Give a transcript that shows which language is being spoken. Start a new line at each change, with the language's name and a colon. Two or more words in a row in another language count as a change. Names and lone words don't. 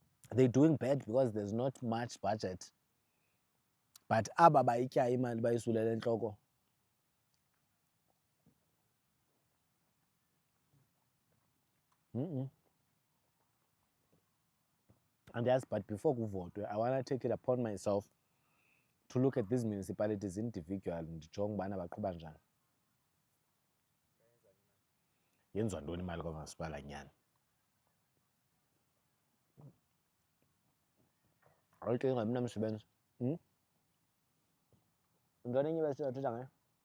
English: they're doing bad because there's not much budget.
Xhosa: But aba bayityayo imali bayisulela entloko.
English: And yes, but before kuvotwe, I want to take it upon myself to look at these municipalities individual
Xhosa: ndijonge ubana baqhuba njani. Yenziwa ntoni imali kwamasipala nyani? Okay, ngamna msebenzi. Ntoni enye besizathetha ngayo?